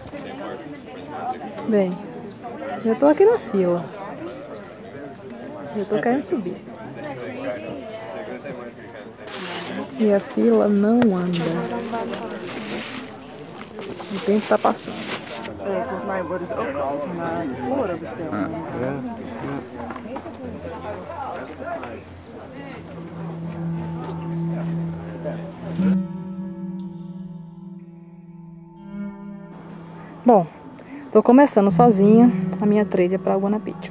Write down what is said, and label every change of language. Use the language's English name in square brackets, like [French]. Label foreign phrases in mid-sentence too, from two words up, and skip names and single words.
[Portuguese] Bem, eu tô aqui na fila. Eu tô querendo subir. E a fila não anda. O tempo tá passando. [Dutch] Volgens mij worden ze ook al van tevoren besteld. [Portuguese] Bom, tô começando sozinha a minha trilha para Guanapicho.